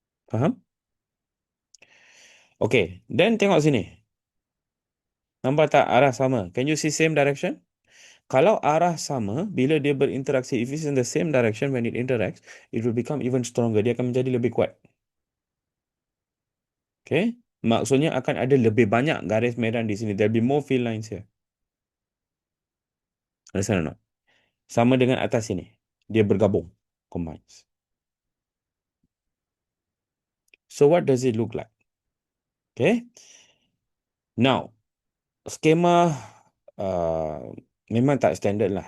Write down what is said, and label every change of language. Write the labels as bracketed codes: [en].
[ms] Faham? Okay. Then tengok sini. Nampak tak arah sama? [en] Can you see same direction? [ms] Kalau arah sama, bila dia berinteraksi, [en] if it's in the same direction when it interacts, it will become even stronger. [ms] Dia akan menjadi lebih kuat. Okay? Maksudnya akan ada lebih banyak garis medan di sini. [en] There'll be more field lines here. Understand or not? [ms] Sama dengan atas sini. Dia bergabung. [en] Combines. So what does it look like? Okay? Now, [ms] skema memang tak standard lah.